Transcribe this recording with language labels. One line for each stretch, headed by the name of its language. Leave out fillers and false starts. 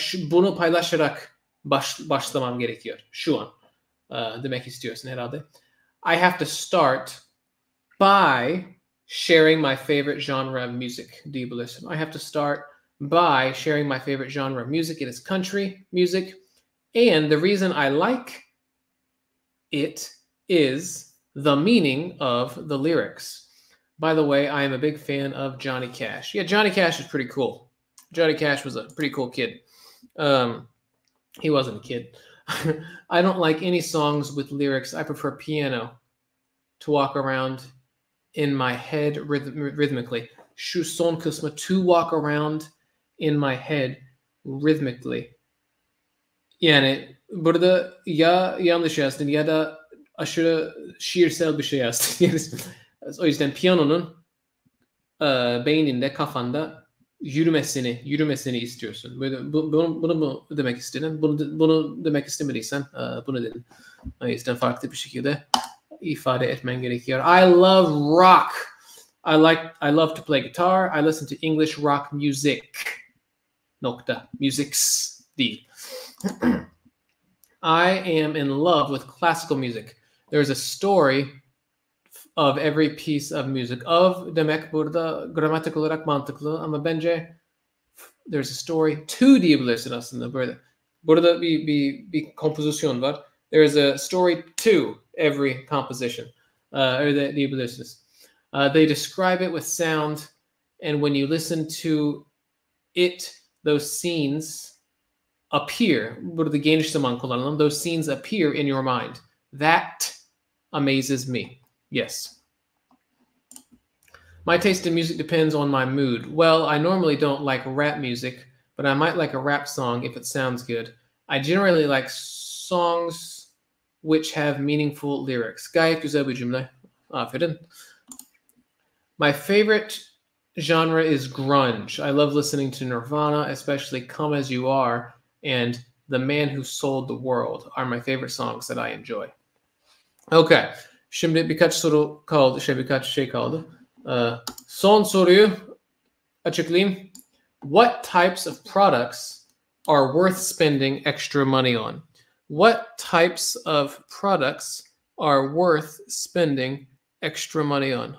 Turkish: Bunu paylaşarak başlamam gerekiyor. Şu an demek istiyorsun herhalde.
English: I have to start by sharing my favorite genre of music
Turkish: diyebilirsin.
English: I have to start by sharing my favorite genre of music. It is country music. And the reason I like it is the meaning of the lyrics. By the way, I am a big fan of Johnny Cash. Yeah, Johnny Cash is pretty cool. Johnny Cash was a pretty cool kid. He wasn't a kid. I don't like any songs with lyrics. I prefer piano to walk around in my head rhythmically.
Turkish: Şu son kısmı,
English: to walk around in my head rhythmically.
Turkish: Yani burada ya yanlış yazdın ya da aşırı şiirsel bir şey yazdın. Yani, o yüzden piyanonun beyninde, kafanda yürümesini istiyorsun. Bunu mu demek istedin? Bunu demek istemediysen bunu dedin. O yüzden farklı bir şekilde ifade etmen gerekiyor.
English: I love rock. I love to play guitar. I listen to English rock music.
Turkish: Nokta.
English: Musics
Turkish: değil.
English: I am in love with classical music. There's a story of every piece of music.
Turkish: Of demek burada gramatik olarak mantıklı ama bence
English: there's a story to
Turkish: diyebilirsin aslında. Burada bir kompozisyon var.
English: There's a story to every composition.
Turkish: Öyle diyebilirsiniz.
English: They describe it with sound. And when you listen to it, those scenes appear.
Turkish: Burada geniş zaman kullanalım.
English: Those scenes appear in your mind. That amazes me. Yes. My taste in music depends on my mood. Well, I normally don't like rap music, but I might like a rap song if it sounds good. I generally like songs which have meaningful lyrics.
Turkish: Gayet güzel bir cümle. Aferin.
English: My favorite genre is grunge. I love listening to Nirvana, especially Come As You Are and The Man Who Sold the World are my favorite songs that I enjoy. Okay.
Turkish: Şimdi birkaç soru kaldı. Birkaç şey kaldı. Son soruyu açıklayayım.
English: What types of products are worth spending extra money on? What types of products are worth spending extra money on?